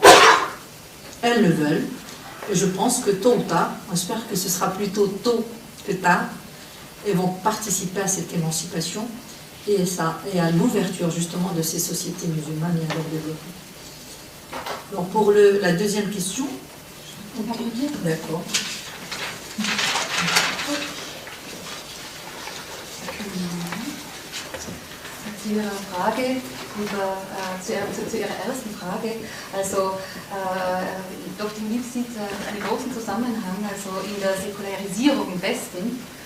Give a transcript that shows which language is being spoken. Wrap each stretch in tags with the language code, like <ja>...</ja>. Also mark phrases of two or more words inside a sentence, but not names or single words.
<fr>Elles le veulent, et je pense que tôt ou tard, j'espère que ce sera plutôt tôt que tard, elles vont participer à cette émancipation et à l'ouverture justement de ces sociétés musulmanes et à leur développement. Donc pour la deuxième question, d'accord.</fr> <de>Zu Ihrer Frage, zu Ihrer ersten Frage, also Dr. Lieb sieht einen großen Zusammenhang, also in der Säkularisierung im Westen.</de>